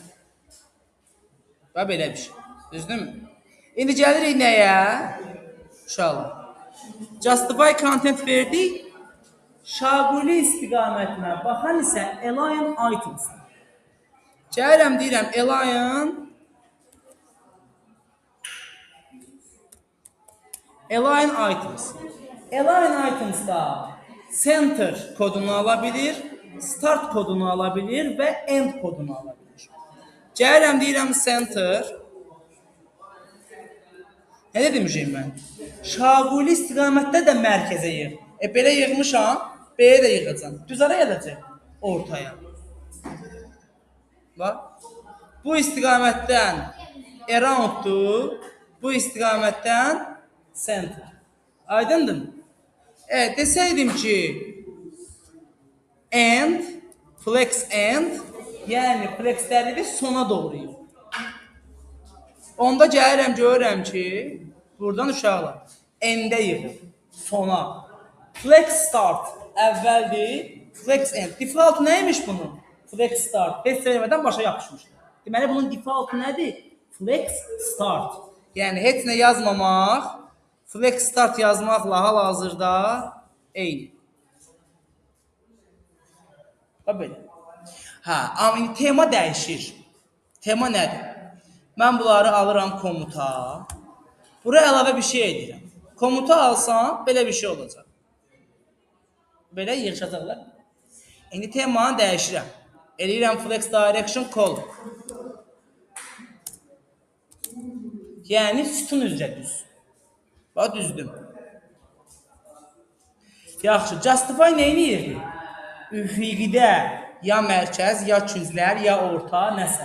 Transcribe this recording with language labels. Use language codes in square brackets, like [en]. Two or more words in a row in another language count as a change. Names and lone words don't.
[az] Və belə bir şey. Düzdürmü? İndi gəlirik nəyə? Uşaqlar. [en] Justify content [az] verdik. Şaquli istiqamətinə baxan isə [en] align items. [az] Gəlirəm, deyirəm, [en] align items. Align items [az] da center kodunu ala bilir, start kodunu ala bilir və end kodunu ala bilir. Gəlirəm, deyirəm, center. Nə demişim mən? Şaquli istiqamətdə də mərkəzə yığ. Belə yığmışam, B'ye də yığacam. Düz ara gələcək ortaya. Bax. Bu istiqamətdən arounddur, bu istiqamətdən center. Aydındır? Desəydim ki end, [en] flex end, [az] yəni flexləri bir sona doğru yığ. Onda gəlirəm, görürəm ki, buradan uşaqlar end'e yığır, sona. [en] Flex start [az] əvvəldir, [en] flex end. [az] Default nəymiş bunun? [en] Flex start. [az] Heç söyləmədən başa yapışmışdır. Deməli, bunun default nədir? [en] Flex start. [az] Yəni, heç nə yazmamaq, [en] flex start [az] yazmaqla hal-hazırda eyni. Bax belə. Hə, amma indi tema dəyişir. Tema nədir? Mən bunları alıram komuta. Buraya əlavə bir şey edirəm. Komuta alsam belə bir şey olacaq. Belə yığışacaqlar. İndi temanı dəyişirəm. Eləyirəm [en] flex direction call. [az] Yəni sütun üzrə düz. Bax düzdüm. Yaxşı, justify neyini yeri? Üfüqidə ya mərkəz, ya künclər, ya orta, nəsə.